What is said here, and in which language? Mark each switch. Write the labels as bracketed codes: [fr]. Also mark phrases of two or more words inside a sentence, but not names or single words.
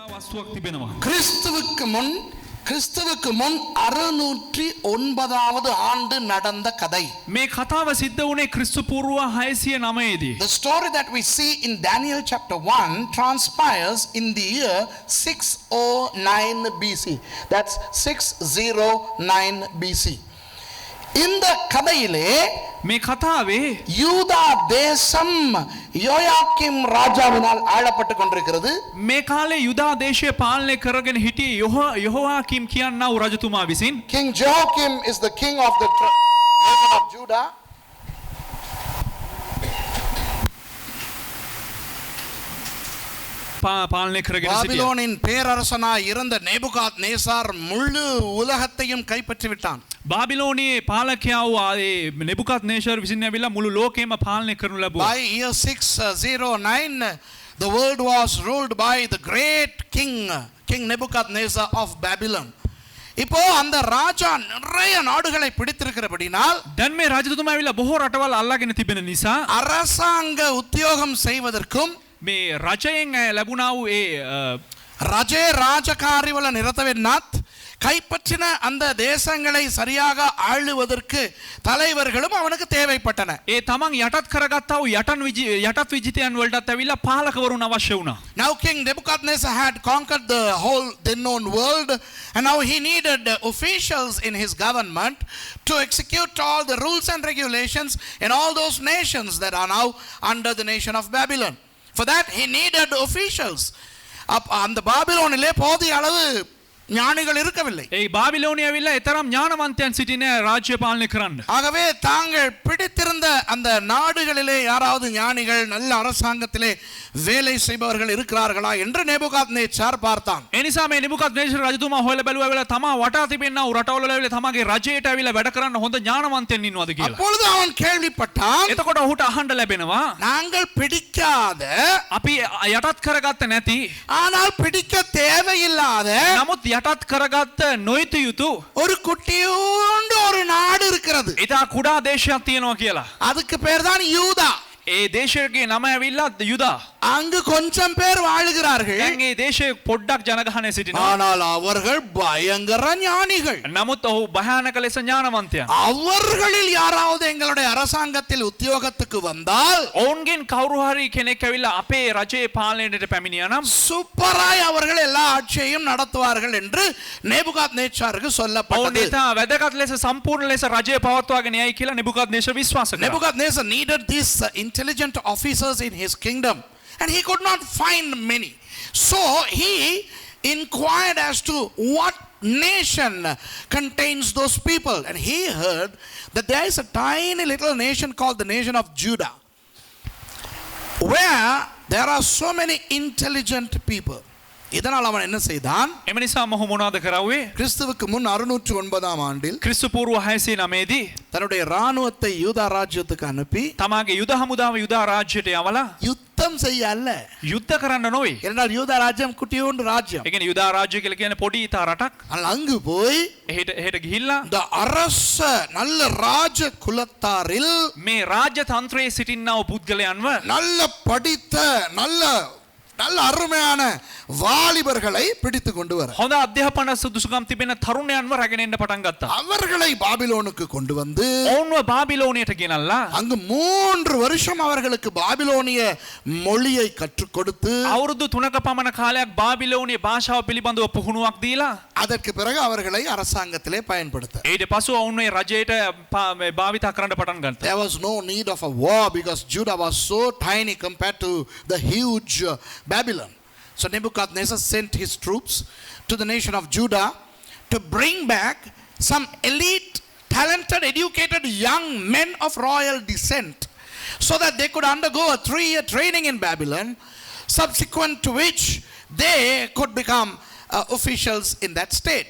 [si] වස්තුවක් තිබෙනවා. [ta] கிறிஸ்துவுக்கு முன் 609வது ஆண்டு நடந்த கதை. [si] මේ කතාව සිද්ධ වුණේ ක්‍රිස්තු පූර්ව 609 දී. [en] The story that we see in Daniel chapter 1 transpires in the year 609 BC. That's 609 BC. [ta] இந்த கதையிலே [si] මේ කතාවේ [ta] யூதா தேசம் யோயாக்கீம் ராஜாவினால் ஆளப்பட்டு கொண்டிருக்கிறது. [si] මේ කාලේ යුදා දේශය පාලනය කරගෙන හිටියේ යොහෝයාකීම් කියනා වූ රජතුමා විසින්. [en] King Joachim is the king of the nation of Judah. [si] පාලනය කරගෙන සිටියා. [ta] பாபிலோனின் பேரரசனாய் இருந்த நேபுகாத்நேசார் முழு உலகத்தையும் கைப்பற்றி விட்டான். [si] බාබිලෝනියේ පාලකයා වූ නෙබුකද්නේසර් විසින් ඇවිල්ලා මුළු ලෝකෙම පාලනය කරනු ලැබුවා. [en] By year 609 the world was ruled by the great king Nebuchadnezzar of Babylon. [ta] இப்போ அந்த ராஜா நிறைய நாடுகளை பிடித்திருக்கிறபடினால் [si] දැන් මේ රජතුමා ඇවිල්ලා බොහෝ රටවල් අල්ලාගෙන තිබෙන නිසා [ta] அரசாங்க உத்தியோகம் செய்வதற்கும் [si] මේ රජයෙන් ලැබුණා වූ රජේ ராஜகாரிවල නිරත වෙන්නත් [ta] கைப்பற்றின அந்த தேசங்களை சரியாக ஆளுவதற்கு தலைவர்களும் அவனுக்கு தேவைப்பட்டன. [si] ඒ තමන් යටත් කරගත්තා වූ යටත් විජිතයන් වලටත් ඇවිල්ලා පාලකවරුන් අවශ්‍ය වුණා. [en] Now King Nebuchadnezzar had conquered the whole then known world, and now he needed officials in his government to execute all the rules and regulations in all those nations that are now under the nation of Babylon. For that he needed officials. [ta] அந்த பாபிலோனிலே போதிய அளவு ஞானிகள் இருக்கவில்லை. [si] ඒ බාබිලෝනිය ඇවිල්ලා ඊතරම් ඥානවන්තයන් සිටින රාජ්‍ය පාලනය කරන්න. [ta] ஆகவே தாங்கள் பிடித்திருந்த அந்த நாடுகளிலே யாராவது ஞானிகள் நல்ல அரசாங்கத்திலே வேலை செய்பவர்கள் இருக்கிறார்களா என்று நேபுகாத்நேச்சார் பார்த்தான். [si] ඒ නිසා මේ නෙබුකද්නේසර් රජතුමා හොයලා බැලුවා වෙලාව තමා වටා තිබෙනා වූ රටවල ඇවිල්ලා තමාගේ රජයට ඇවිල්ලා වැඩ කරන්න හොඳ ඥානවන්තයන් ඉන්නවද කියලා. [ta] அப்பொழுது அவன் கேள்விப்பட்டான். [si] එතකොට ඔහුට අහන්න ලැබෙනවා [ta] நாங்கள் பிடிக்காத [si] අපි යටත් කරගත්ත නැති [ta] ஆனால் பிடிக்க தேவையில்லாத [si] නමුත් යටත් කරගත්ත නොයුතු යුතු [ta] ஒரு குட்டியோண்டு ஒரு நாடு இருக்கிறது. [si] ඉතා කුඩා දේශයක් තියෙනවා කියලා. [ta] அதுக்கு பேர் தான் யூதா. [si] ඒ දේශයේ නම ඇවිල්ලා යුදා. [ta] அங்கு கொஞ்சம் பேர் வாழுகிறார்கள். [si] දැන් ඒ දේශයේ පොඩ්ඩක් ජනගහනය සිටිනවා. [ta] ஆனால் அவர்கள் பயங்கர ஞானிகள். [si] නමුත් ඔහු භයානක ලෙස ඥානවන්තයා. [ta] அவர்களில் யாராவது எங்களுடைய அரசாங்கத்தில் உத்தியோகத்துக்கு வந்தால் [si] ඔවුන්ගෙන් කවුරු හරි කෙනෙක් ඇවිල්ලා අපේ රජයේ පාලනයට පැමිණියා නම් [ta] சூப்பராய் அவர்கள் எல்லா ஆட்சியையும் நடத்துவார்கள் என்று நேபுகாத்நேச்சாருக்கு [si] ඔවුන් [ta] சொல்லப்பட்டது. [si] ඉතා වැදගත් ලෙස සම්පූර්ණ ලෙස රජය පවත්වාගෙන යයි කියලා නෙබුකද්නේසර් විශ්වාස කළා. [en] Nebuchadnezzar needed these intelligent officers in his kingdom, and he could not find many. So he inquired as to what nation contains those people, and he heard that there is a tiny little nation called the nation of Judah, where there are so many intelligent people. [ta] இதனால் அவன் என்ன செய்தான்? [si] එම නිසා මොහු මොනවද කරාවේ? [ta] கிறிஸ்துவுக்கு முன் 609 ஆண்டில் [si] ක්‍රිස්තු පූර්ව 609 දී [ta] தன்னுடைய ராணுவத்தை யூதா ராஜ்யத்துக்கு அனுப்பி [si] තමාගේ යුද හමුදාව යුදා රාජ්‍යයට යවලා [ta] யுத்தம் செய்ய அல்ல. [si] යුද්ධ කරන්න නොවේ. [ta] ஏனென்றால் யூதா ராஜ்யம் குட்டியோண்டு ராஜ்யம். [si] ඒ කියන්නේ යුදා රාජ්‍ය කියලා කියන්නේ පොඩි ඉතා රටක්. [ta] ஆனால் அங்கு போய் [si] එහෙට ගිහිල්ලා [ta] இந்த அரச நல்ல ராஜ குலத்தாரில் [si] මේ රාජ්‍ය තන්ත්‍රයේ සිටිනා වූ පුද්ගලයන්ව [ta] நல்ல படித்த நல்ல நல்ல அருமையான வாலிபர்களை பிடித்து கொண்டு வர [si] හොඳ අධ්‍යාපන සුදුසුකම් තිබෙන තරුණයන්ව රැගෙන එන්න පටන් ගත්තා. [ta] அவர்களை பாபிலோனுக்கு கொண்டு வந்து [si] ඔවුන්ව බාබිලෝනියට ගෙනල්ලා [ta] அங்கு 3 வருஷம் அவர்களுக்கு பாபிலோனிய மொழியை கற்றுக் கொடுத்து [si] අවුරුදු 3ක පමණ කාලයක් බාබිලෝනිය භාෂාව පිළිබඳව පුහුණුවක් දීලා [ta] அதற்கு பிறகு அவர்களை அரசாங்கத்திலே பயன்படுத்த. [si] ඊට පසු ඔවුන් මේ රජයට භාවිත කරන්න පටන් ගත්තා. [en] There was no need of a war because Judah was so tiny compared to the huge Babylon. So Nebuchadnezzar sent his troops to the nation of Judah to bring back some elite, talented, educated young men of royal descent so that they could undergo a 3-year training in Babylon, subsequent to which they could become officials in that state.